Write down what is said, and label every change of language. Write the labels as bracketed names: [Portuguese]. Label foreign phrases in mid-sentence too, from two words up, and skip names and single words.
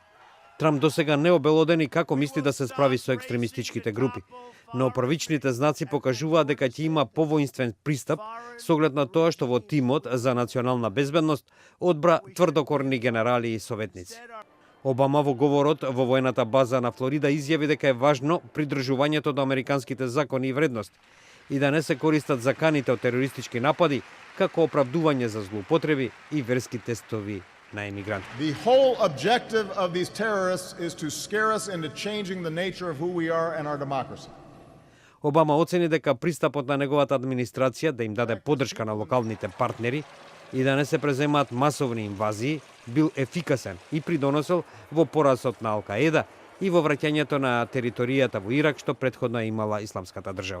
[Macedonian] Трамп досега не обелодени како мисли да се справи со екстремистичките групи, но првичните знаци покажуваат дека ќе има повоинствен пристап со оглед на тоа што во тимот за национална безбедност одбра тврдокорни генерали и советници. Обама во говорот во војната база на Флорида изјави дека е важно придржувањето до американските закони и вредности и да не се користат заканите од терористички напади како оправдување за злоупотреби и верски тестови на емигранти. [English] The whole objective of these terrorists is to scare us into changing the nature of who we are and our democracy. [Macedonian] Обама оцени дека пристапот на неговата администрација да им даде поддршка на локалните партнери и да не се преземаат масовни инвазии бил ефикасен и придонесел во поразот на Ал-Каеда и во враќањето на територијата во Ирак што претходно имала Исламската држава.